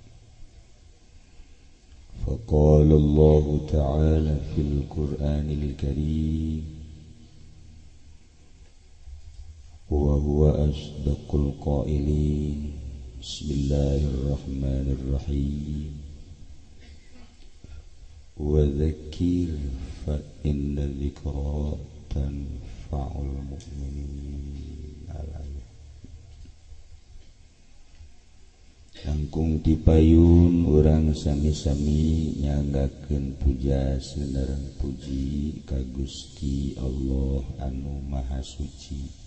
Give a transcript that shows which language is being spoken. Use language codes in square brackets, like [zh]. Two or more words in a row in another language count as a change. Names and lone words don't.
[ar] فقال الله تعالى في القرآن الكريم وهو أصدق القائلين. بسم الله الرحمن الرحيم. وذكر فإن الذكرى تنفع المؤمنين. [su] Langkung tipayun urang sami-sami nyanggakeun puja seuneureun puji ka Gusti Allah anu Maha Suci.